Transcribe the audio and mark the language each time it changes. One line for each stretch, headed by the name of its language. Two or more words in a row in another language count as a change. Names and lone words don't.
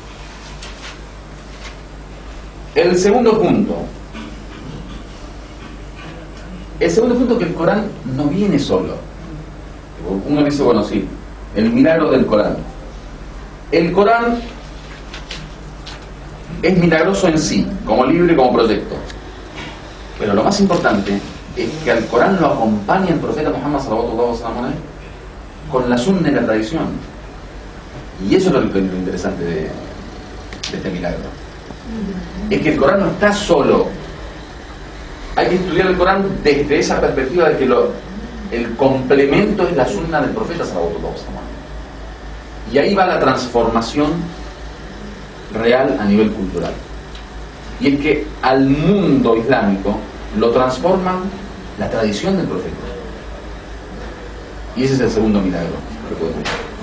Spanish: El segundo punto es que el Corán no viene solo. Uno dice, bueno, sí, el milagro del Corán. El Corán es milagroso en sí, como libro y como proyecto. Pero lo más importante es que al Corán lo acompaña el profeta Muhammad
Arabic: صلى الله عليه وسلم
Spanish: con la sunna y la tradición. Y eso es lo interesante de este milagro. Es que el Corán no está solo. Hay que estudiar el Corán desde esa perspectiva de que el complemento es la sunna del profeta
Arabic: صلى الله عليه وسلم.
Spanish: Y ahí va la transformación real a nivel cultural. Y es que al mundo islámico lo transforman la tradición del profeta. Y ese es el segundo milagro que podemos ver.